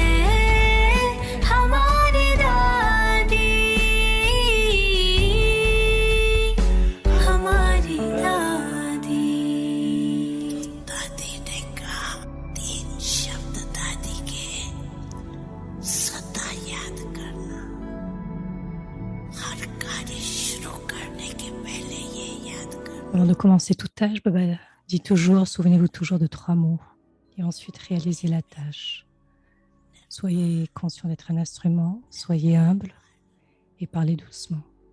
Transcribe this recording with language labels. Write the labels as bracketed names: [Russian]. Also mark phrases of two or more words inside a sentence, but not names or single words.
[Hindi] हमारी दादी हमारी दादी दादी ने कहा 3 शब्द दादी के सदा याद करना हर कार्य शुरू करने के पहले ये याद करना [French] Avant de commencer toute tâche, Baba dit toujours, souvenez-vous toujours de 3 mots. Et ensuite, réalisez la tâche. Soyez conscient d'être un instrument, soyez humble et parlez doucement.